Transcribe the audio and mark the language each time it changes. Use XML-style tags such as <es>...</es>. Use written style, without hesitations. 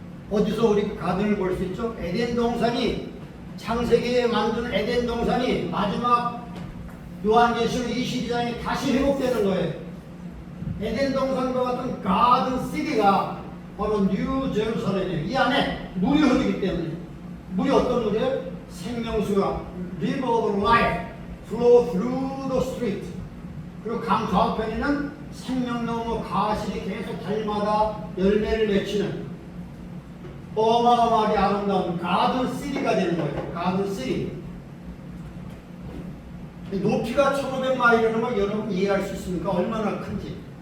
<ko>어디서 우리 가든을 볼 수 있죠? 에덴 동산이, 창세기에 만든 에덴 동산이 마지막 요한계시록 22장에 다시 회복되는 거예요. 에덴 동산과 같은 가든 시티가 바로 뉴 제루살렘이에요. 이 안에 물이 흐르기 때문에. 물이 어떤 물이에요?</ko> <en>생명수가 River of Life flow through the street.</en> <ko>그리고 강 좌우편에는 생명나무 가실이 계속 달마다 열매를 맺히는 어마어마하게 아름다운 가든 시티가 되는 거예요. 가든 시티. 높이가 1500마일이라는 걸 여러분 이해할 수 있습니까? 얼마나 큰지.</ko>